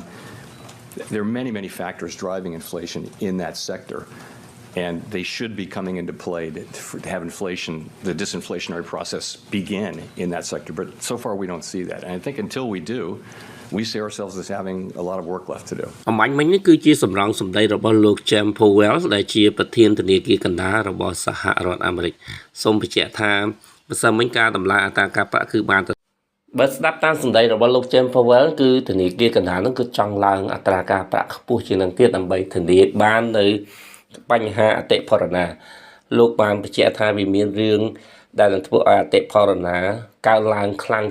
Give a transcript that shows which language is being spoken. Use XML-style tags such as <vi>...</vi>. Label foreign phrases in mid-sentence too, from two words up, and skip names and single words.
<en>There are many factors driving inflation in that sector, and they should be coming into play to have inflation, the disinflationary process, begin in that sector. But so far, we don't see that. And I think until we do, we see ourselves as having a lot of work left to do.</en> <km>មិញនេះគឺជាសម្រងសម្ដីរបស់លោក James Powell ដែលជាប្រធានធនាគារកណ្ដាលរបស់សហរដ្ឋអាមេរិកសូមបញ្ជាក់ថាបើសិនមិញការតម្លាអត្រាការប្រាក់គឺបានបើស្ដាប់តាមសម្ដីរបស់លោក James Powell គឺធនាគារកណ្ដាលនឹងគឺចង់ឡើងអត្រាការប្រាក់ខ្ពស់ជាងនឹងទៀតដើម្បីធានាបាននៅបញ្ហាអតិផរណាលោកបានបញ្ជាក់ថាវាមានរឿងដែលនឹងធ្វើឲ្យអតិផរណាកើនឡើងខ្លាំង</km>